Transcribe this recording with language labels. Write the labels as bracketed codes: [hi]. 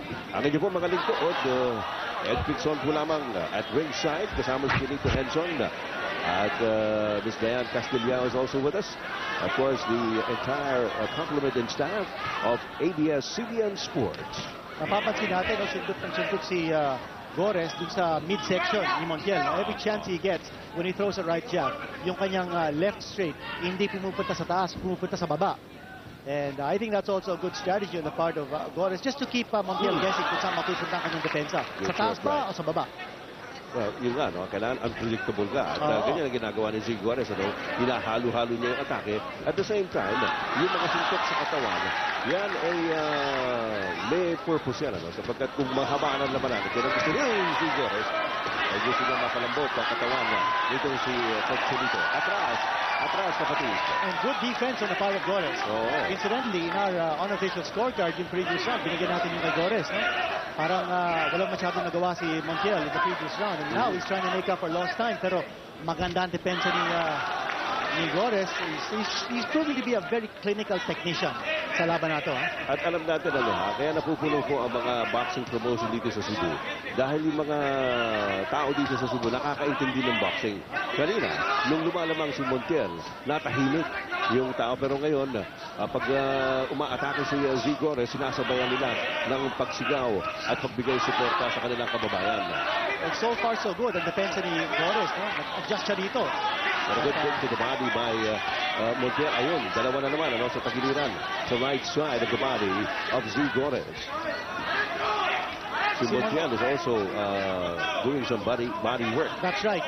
[tl] Ang inyo po mga lingkod, Ed Pixon po lamang at ringside. Kasama si Benito Henson. At Ms. [en] Diane Castillao is also with us. Of course, the entire complement and staff of ABS-CBN Sports. [tl] Napapansin natin, sundot si Gores dun sa midsection ni Montiel. [en] Every chance he gets when he throws a right jab, [tl] yung kanyang [en] left straight, [tl] hindi pumupunta sa taas, pumupunta sa baba. [en] And I think that's also a good strategy on the part of Gores, just to keep Montiel guessing [tl] kung saan mapupunta ang kanyang depensa. Sa taas ba o sa baba? Well, yun nga, kailangan unpredictable ka. At ganyan ang ginagawa ni Z Gores. Hinahalo-halo niya yung atake. [en] At the same time, [tl] yung mga sintok sa katawan, yan ay may purpose yan. Sapagkat kung mahaba ang labanan, kaya gusto niya yung Z Gores, ay gusto niya mapalambot ang katawan niya. Ito si Chelito. Atras kapatid. [en] And good defense on the part of Gores. Incidentally, in our unofficial scorecard, yung previous round, [tl] binigyan natin yung kay Gores. [en] Parang walang masyadong nagawa si Montiel in the previous round. And now he's trying to make up for lost time. [tl] Pero maganda ang depensa ni Gores. [en] He's proving to be a very clinical technician [tl] sa laban na to. At alam natin kaya napupuno po ang mga boxing promotion dito sa Cebu. Dahil yung mga tao dito sa Cebu nakakaintindi ng boxing. Kanina, nung lumalamang si Montiel, natahimik yung tao. Pero ngayon, pag umaatake si Z Gores, sinasabayan nila ng pagsigaw at pagbigay suporta sa kanilang kababayan. [en] And so far so good [tl] ang depensa ni Gores. Nag-adjust siya dito. [en] But a good kick to the body by Montiel. [tl] Ayun, dalawa na naman sa tagiliran sa [en] right side of the body of Z Gores. Si Montiel is also doing some body work. That's right.